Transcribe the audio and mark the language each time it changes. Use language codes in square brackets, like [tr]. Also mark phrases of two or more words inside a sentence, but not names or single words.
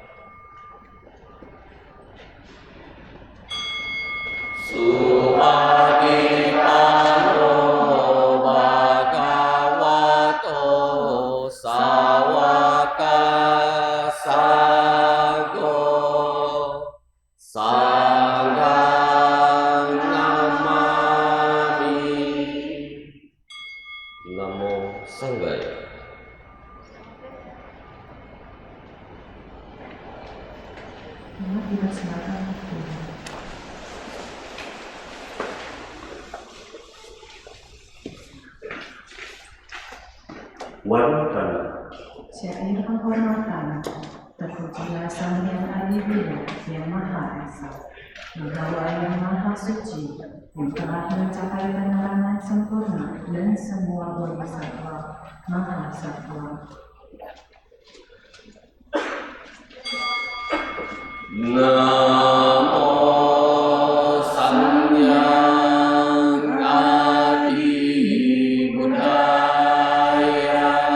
[pi] Supatipano Bhagavato Sawaka Sangho Sanghang Namami. Namo Sanghaya. [id] Umat dipersilakan berdiri. Wanutana. Syair penghormatan terpujilah Sang Yang Adibudha yang Maha Esa, Bahwa yang Maha Suci, yang telah mencapai penerangan sempurna dan semua bodhisattva Maha Sattva. [pi] Namo Samyang Adibudaya.